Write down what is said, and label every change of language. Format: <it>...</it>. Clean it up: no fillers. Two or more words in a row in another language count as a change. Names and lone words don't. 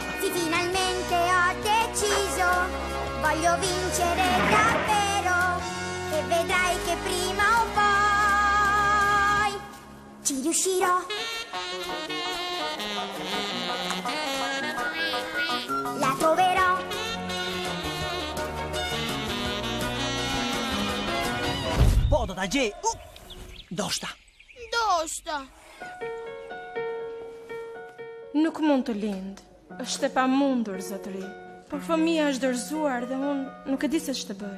<it>Sì, finalmente ho deciso. Voglio vincere davvero. E vedrai che prima o poi ci riuscirò. La troverò.</it> <sq>po do ta gjej. Ndoshta. Ndoshta. Nuk mund të lind. Është e pamundur, zotëri. Por fëmia është dorëzuar dhe unë nuk e di se ç'të bëj.</sq>